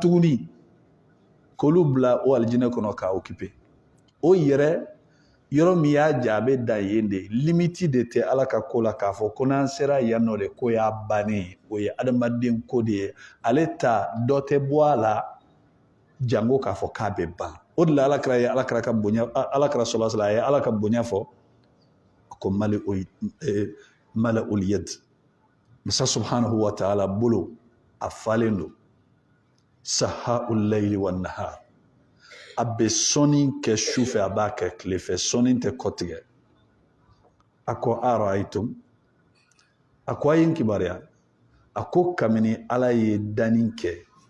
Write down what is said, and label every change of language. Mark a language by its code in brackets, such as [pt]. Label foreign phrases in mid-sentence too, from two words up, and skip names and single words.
[bm] tuguni k'olu bila o aljinɛ kɔnɔ k'a occuper o yɛrɛ yɔrɔ min y'a ja a bɛ dan yen de limite de tɛ ala ka ko la k'a fɔ ko n'an sera yan nɔ de ko y'a bannen o ye adamaden ko de ye ale ta dɔ tɛ bɔ a la jango k'a fɔ k'a bɛ ban o de la alakira ye alakira ka bonya alakira [ar] صلى الله عليه وسلم [bm] a ye ala ka bonya fɔ ko [ar] ملأى اليد [bm] masa [ar] سبحانه وتعالى [bm] bolo a falen don [ar] سحاء الليل والنهار [bm] a bɛ sɔnni kɛ su fɛ a b'a kɛ tile fɛ sɔnni tɛ kɔtigɛ a ko ara'aytum a ko a ye n kibaruya a ko kabini ala ye danni kɛ